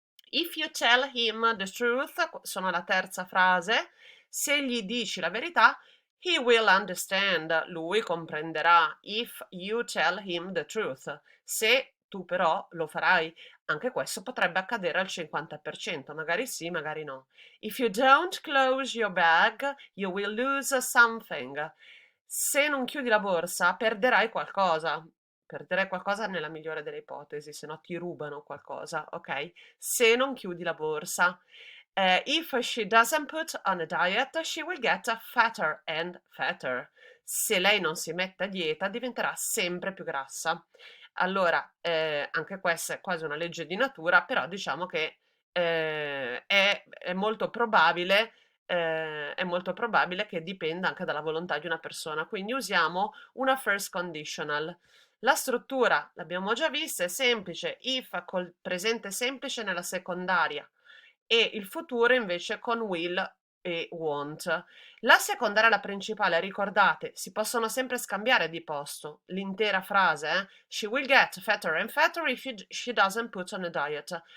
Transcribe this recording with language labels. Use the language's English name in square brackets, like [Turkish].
[English] If you tell him the truth, [Italian] sono la terza frase, se gli dici la verità, [English] he will understand, [Italian] lui comprenderà. [English] If you tell him the truth, [Italian] se tu però lo farai, anche questo potrebbe accadere al 50%, magari sì, magari no. [English] If you don't close your bag, you will lose something. [Italian] Se non chiudi la borsa, perderai qualcosa. Perderai qualcosa nella migliore delle ipotesi, se no ti rubano qualcosa, ok? Se non chiudi la borsa. [English] If she doesn't put on a diet, she will get fatter and fatter. [Italian] Se lei non si mette a dieta, diventerà sempre più grassa. Allora, anche questa è quasi una legge di natura, però diciamo che è molto probabile, è molto probabile che dipenda anche dalla volontà di una persona. Quindi usiamo una first conditional. La struttura, l'abbiamo già vista, è semplice, if col presente semplice nella secondaria e il futuro invece con will e won't. La secondaria e la principale, ricordate, si possono sempre scambiare di posto. L'intera frase, [English] She will get fatter and fatter if she doesn't put on a diet.